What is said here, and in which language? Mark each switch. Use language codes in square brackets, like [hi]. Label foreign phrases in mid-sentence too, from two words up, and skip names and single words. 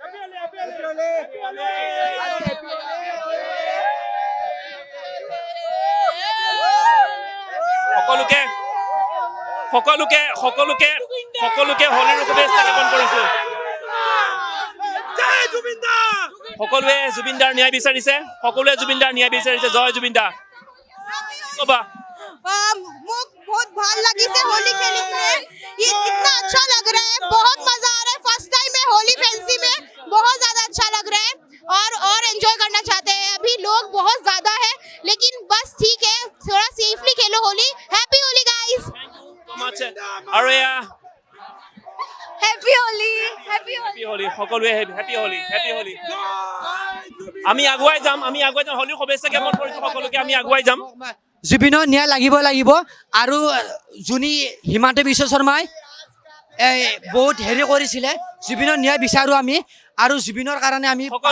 [as] সকলোকে হোলীৰ শুভেচ্ছা জ্ঞাপন কৰিছোঁ সকলোৱে জুবিন দাৰ ন্যায় বিচাৰিছে জয় জুবিন দা ক'বা [hi] मुझे बहुत [as] ভাল লাগিছে [hi] होली खेलने में ये कितना अच्छा लग रहा है बहुत मजा आ रहा है [en] first time [hi] में होली फैंसी में बहुत ज्यादा अच्छा लग रहा है और एंजॉय करना चाहते हैं अभी लोग बहुत ज्यादा है लेकिन बस ठीक है थोड़ा सेफली खेलो होली [en] happy Holi guys [as] আৰু এয়া [en] happy Holi [as] সকলোৱে [en] happy Holi [as] আমি আগুৱাই যাম হোলীৰ শুভেচ্ছা জ্ঞাপন কৰিছোঁ সকলোকে আমি আগুৱাই যাম জুবিনৰ ন্যায় লাগিব আৰু যোনী হিমন্ত বিশ্ব শৰ্মাই বহুত হেৰি কৰিছিলে জুবিনৰ ন্যায় বিচাৰোঁ আমি আৰু জুবিনৰ কাৰণে আমি